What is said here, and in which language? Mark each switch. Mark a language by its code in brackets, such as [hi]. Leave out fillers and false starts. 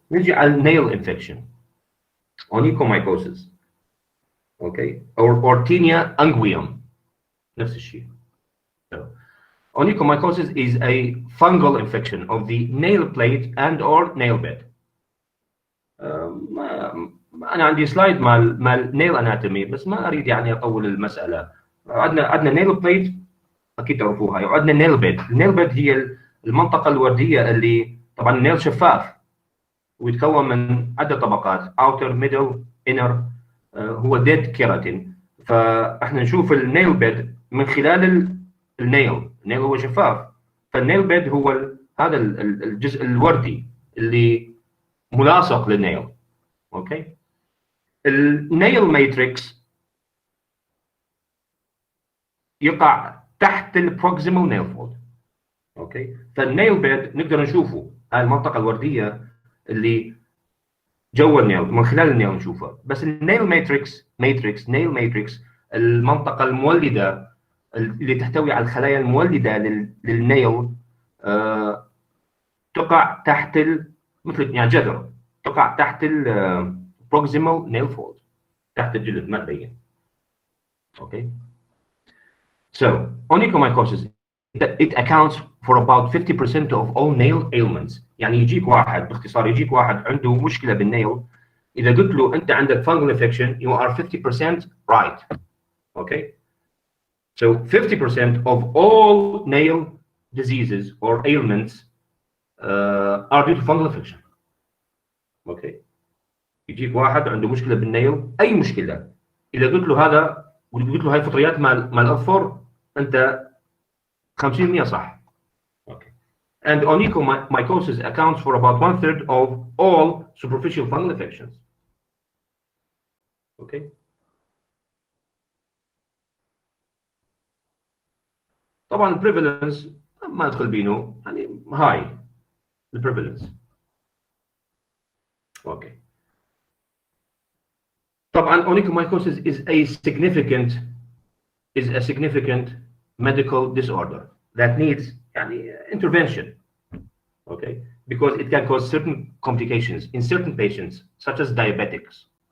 [ar] نجي على النيل انفكشن. Onychomycosis. اوكي. or Tinea unguium. نفس الشيء. [en] Onychomycosis is a fungal infection of the nail plate and or nail bed. [ar] انا عندي سلايد مال nail anatomy بس ما اريد يعني اطول المساله. عندنا nail plate اكيد تعرفوها، وعندنا nail bed. النيل بيد هي المنطقه الورديه اللي طبعا النيل شفاف ويتكون من عده طبقات outer middle inner. هو dead keratin. فاحنا نشوف النيل بيد من خلال النيل هو شفاف. فالنيل بيد هو هذا الجزء الوردي اللي ملاصق للنيل. اوكي. النيل ماتريكس يقع تحت البروكسيمال نيل فولد. اوكي. فالنيل بيد نقدر نشوفه، هاي المنطقه الورديه اللي جوا النيل من خلال النيل نشوفها. بس النيل نيل ماتريكس المنطقه المولده اللي تحتوي على الخلايا المولده للنيل تقع تحت مثل يعني جذر، تقع تحت البروكسيمال نيل فولد، تحت الجلد ما تبين. اوكي. [en] So onychomycosis it accounts for about 50% of all nail ailments. [ar] يعني يجيك واحد باختصار، يجيك واحد عنده مشكله بالنيل، اذا قلت له انت عندك [en] fungal infection you are 50% right. Okay. So 50% of all nail diseases or ailments are due to fungal infection. Okay. [ar] يجيك واحد عنده مشكله بالنيل، اي مشكله، اذا قلت له هذا وقلت له هاي فطريات مال الاظفر، انت 50% صح. Okay. [en] And onychomycosis accounts for about 1/3 of all superficial fungal infections. Okay. [ar] طبعا prevalence ما ندخل بينه، يعني [en] high the prevalence. Okay. طبعا onychomycosis is a significant medical disorder that needs يعني intervention. Okay, because it can cause certain complications in certain patients, such as diabetics.